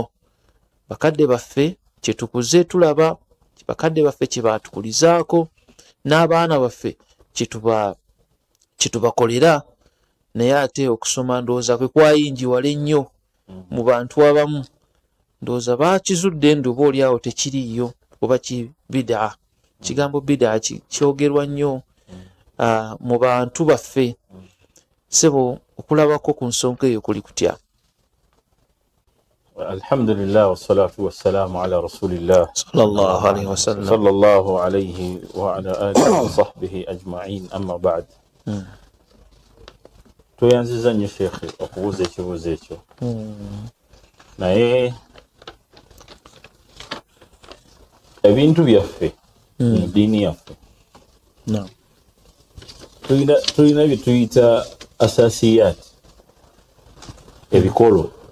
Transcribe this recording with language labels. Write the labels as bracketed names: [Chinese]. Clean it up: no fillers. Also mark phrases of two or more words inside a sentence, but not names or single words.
[Ganda] Bakadde baffe kye tukuze tulaba, bakadde baffe kye baatukulizaako, n'abaana baffe kye tubakolera, naye ate okusoma ndowooza kwe kwayinjiwala ennyo mu bantu abamu. Ndowooza baakizudde nduba oli awo tekiriiyo oba bid'a. Kigambo bid'a kyogerwa nnyo mu bantu baffe. Sebo okulabako ku nsonga eyo kuli kutya? [Arabic] الحمد لله والصلاة والسلام على رسول الله صلى الله عليه وسلم صلى الله عليه وعلى آله وصحبه أجمعين، أما بعد. [Ganda] Tweyanziza nnyo Sheikh okubuuza ekibuuzo ekyo, naye ebintu byaffe mu ddiini yaffe tulina bye tuyita asasiyat, ebikolo.